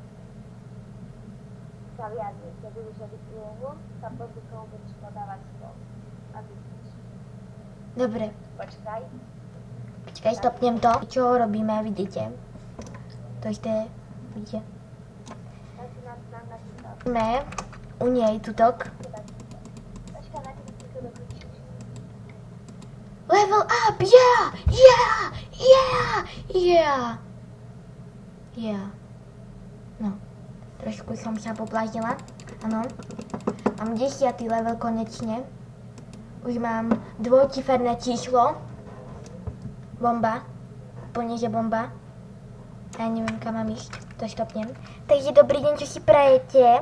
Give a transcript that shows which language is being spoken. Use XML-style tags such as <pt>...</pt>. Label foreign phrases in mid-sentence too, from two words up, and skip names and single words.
<sk>Sa vyjadri, keď budeš robiť úlohu, sa pozri, komu budeš podávať stôl. A vidíš. Dobre. Počkaj, stopnem to. Čo robíme, vidíte? To je, vidíte? Máme u nej tutok.</sk> <en>Level up, yeah.</en> <sk>No, trošku som sa poblážila, áno. Mám 10. level konečne. Už mám dvojciferné číslo. Bomba. Úplne, že bomba. Ja neviem, kam mám ísť. To stopnem. Takže dobrý deň, čo si prajete?</sk>